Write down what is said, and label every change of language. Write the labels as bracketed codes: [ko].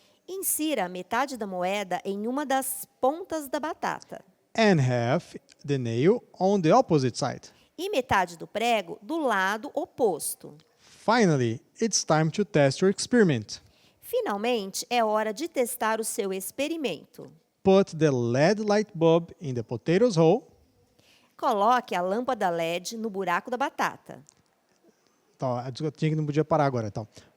[pt] Insira a metade da moeda em uma das pontas da batata [en] And half the nail on the opposite side. [pt] e metade do prego do lado oposto. [en] Finally, it's time to test your experiment. [pt] Finalmente, é hora de testar o seu experimento. [en] Put the LED light bulb in the potato's hole. [pt] Coloque a lâmpada LED no buraco da batata. Então, eu tinha que não podia parar agora, então.